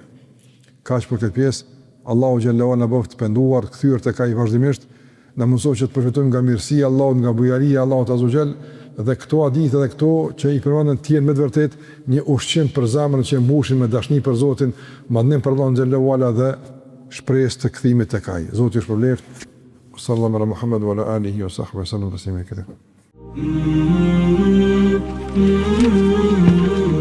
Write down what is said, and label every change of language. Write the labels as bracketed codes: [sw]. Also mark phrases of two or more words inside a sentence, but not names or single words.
[sq] Kaq për këtë pjesë, Allahu xhallahu na bëft të penduar, kthyer tek ai vazhdimisht, na mëson që të përfitojmë nga mirësia e Allahut, nga bujaria e Allahut [ar] عز وجل, [sq] dhe këto hadithe dhe këto që i përmendën të jenë me të vërtet një ushqim për zemrën që mbushin me dashni për Zotin, madhnim për Allahun [ar] جل وعلا [sq] dhe shpresë të kthimit tek ai. Zoti ju shpëlbeft. [ar] صلى الله على محمد وعلى آله وصحبه سلم تسليما كثيرا.